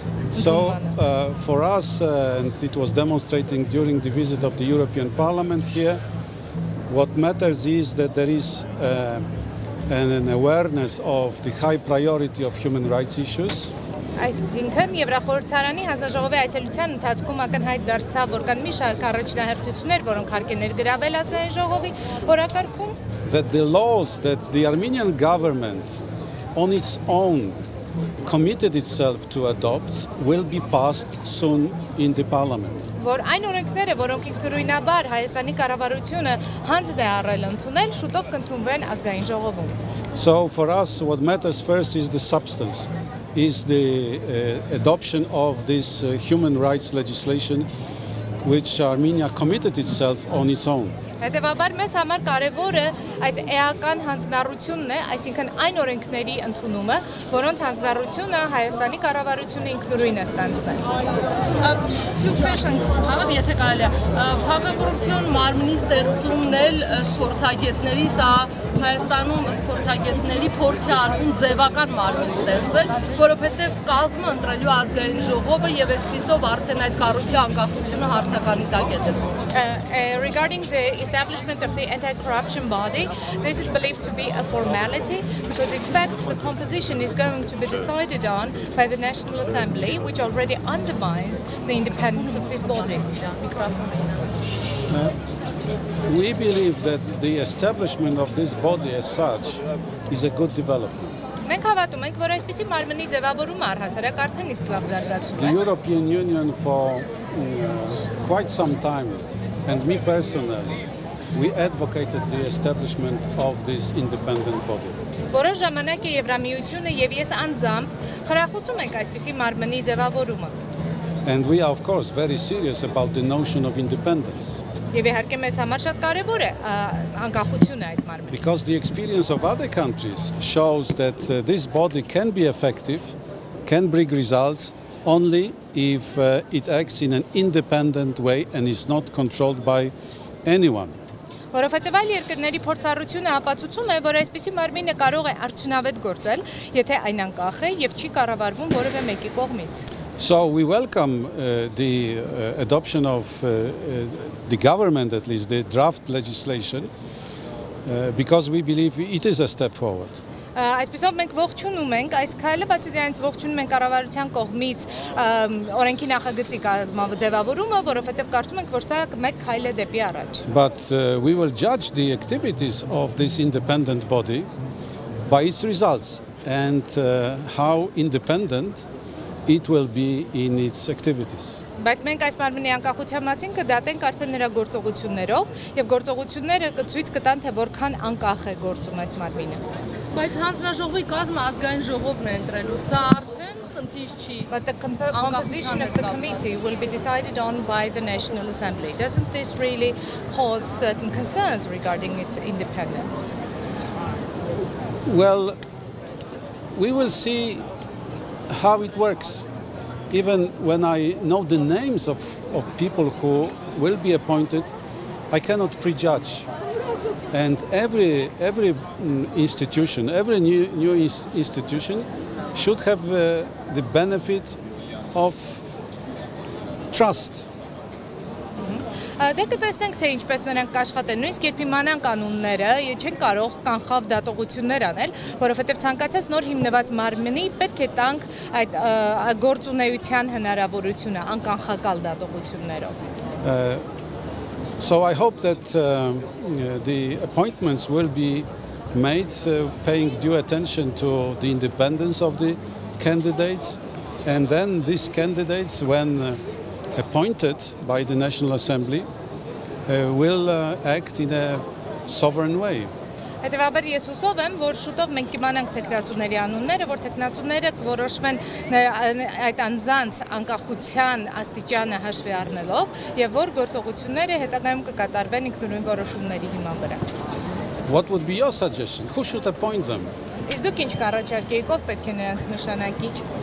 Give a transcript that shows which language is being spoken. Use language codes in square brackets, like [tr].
[en] So for us, and it was demonstrating during the visit of the European Parliament here, what matters is that there is an awareness of the high priority of human rights issues. [hy] Այսինքն Եվրախորհրդարանի հանձնաժողովի այցելության ընթացքում ակնհայտ դարձավ, որ կան մի շարք առաջնահերթություններ, որոնք հարկ է ներգրավել ազգային ժողովի օրակարգում, [en] that the laws that the Armenian government on its own committed itself to adopt will be passed soon in the parliament. [hy] Որ այն օրենքները, որոնք ինքնուրույնաբար Հայաստանի կառավարությունը հանձն է առել ընդունել, շուտով կընդունվեն ազգային ժողովում։ [en] So for us what matters first is the substance, is the adoption of this human rights legislation which Armenia committed itself on its own. [hy] Հետևաբար մեզ համար կարևորը այս էական հանձնառությունն է, այսինքն այն օրենքների ընդունումը, որոնց հանձնառությունը Հայաստանի կառավարությունը ինքնուրույն է ստանձնել։ [en] Two questions, [hy] լավ, եթե կարելի է։ Հակակոռուպցիոն մարմնի ստեղծումն էլ փորձագետների, սա Հայաստանում փորձագետների փորձի արվում ձևական մարմին ստեղծել, որովհետև կազմը ընտրելու ազգային ժողովը եւ այսպիսով արդեն այդ կառույցի անկախությունը հարցականի տակ է դրվում։ [en] Regarding the establishment of the anti-corruption body, this is believed to be a formality because in fact the composition is going to be decided on by the National Assembly, which already undermines the independence of this body. We believe that the establishment of this body as such is a good development. [hy] Մենք հավատում ենք, որ այսպիսի մարմնի ձևավորումը առհասարակ արդեն իսկ լավ զարգացում է։ [en] The European Union for quite some time, and me personally, we advocated the establishment of this independent body. [hy] Որոշ ժամանակ է Եվրամիությունը եւ ես անձամբ խրախուսում ենք այսպիսի մարմնի ձևավորումը։ [en] And we are of course very serious about the notion of independence. [hy] Եվ իհարկե մեզ համար շատ կարևոր է անկախությունը այդ մարմնի։ [en] Because the experience of other countries shows that this body can be effective, can bring results only if it acts in an independent way and is not controlled by anyone. [hy] Որովհետև այլ երկրների փորձառությունը ապացուցում է, որ այսպիսի մարմինը կարող է արդյունավետ գործել, եթե այն անկախ է եւ չի կառավարվում որևէ մեկի կողմից։ [en] So we welcome the adoption of the government, at least the draft legislation, because we believe it is a step forward. [hy] Այսպիսով մենք ողջունում ենք այս քայլը, բացի դրանից ողջունում ենք կառավարության կողմից օրենքի նախագծի ձևավորումը, որովհետև կարծում ենք, որ սա մեկ քայլ է դեպի առաջ։ [en] But we will judge the activities of this independent body by its results and how independent it will be in its activities. [hy] Բայց մենք այս մարմնի անկախության մասին կդատենք արդեն նրա գործողություններով եւ գործողությունները ցույց կտան, թե որքան անկախ է գործում այս մարմինը։ Բայց հանձնաժողովի կազմը ազգային ժողովն է ընտրելու, սա արդեն խնդիր չի։ [en] But the composition of the committee will be decided on by the National Assembly. Doesn't this really cause certain concerns regarding its independence? Well, we will see how it works. Even when I know the names of people who will be appointed, I cannot prejudge. And every institution, every new institution should have the benefit of trust. [hy] Դե կտեսնենք, թե ինչպես նրանք կաշխատեն, նույնիսկ երբ իմանան կանոնները, չեն կարող կանխավ դատողություններ անել, որովհետև ցանկացած նոր հիմնված մարմնի պետք է տանք այդ գործունեության հնարավորությունը անկանխակալ դատողություններով։ [en] So I hope that the appointments will be made paying due attention to the independence of the candidates, and then these candidates, when appointed by the National Assembly, will act in a sovereign way. [hy] Հետևաբար ես հուսով եմ, որ շուտով մենք կիմանանք տեխնացուների անունները, որ տեխնացուները կորոշվեն այդ անձանց անկախության աստիճանը հաշվի առնելով եւ որ գործողությունները հետագայում կկատարվեն ինքնուրույն որոշումների հիման վրա։ [en] What would be your suggestion? Who should appoint them? [hy] Իսկ դուք ինչ կառաջարկեիք, ով պետք է նրանց նշանակիչ։